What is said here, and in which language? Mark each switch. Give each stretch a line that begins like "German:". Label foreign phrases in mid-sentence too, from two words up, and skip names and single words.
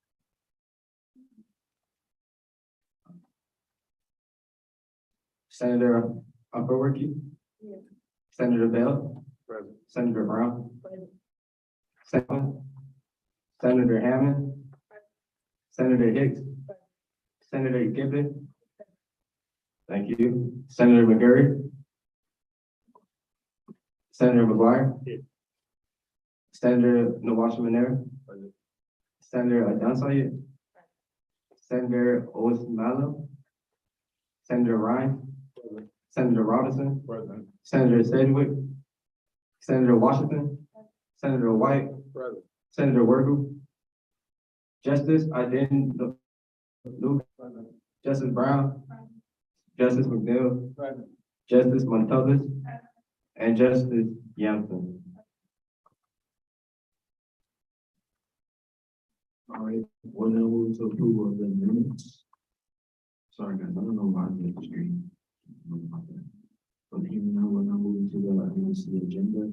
English: Senator Upperworky. Senator Bell. Senator Brown. Senator Hammond. Senator Hicks. Senator Gibbon. Thank you. Senator McGurry. Senator McGuire. Senator Nawasha Manera. Senator Adansoye. Senator Osmalo. Senator Ryan. Senator Robinson. Senator Sedgwick. Senator Washington. Senator White. Senator Wergel. Justice Iden Luke. Justice Brown. Justice McNeil. Justice Montalvis. And Justice Yampton. All right, we'll now move to approval of the minutes. Sorry, guys, I don't know why I'm getting the screen. But here now, we're now moving to the minutes of the agenda.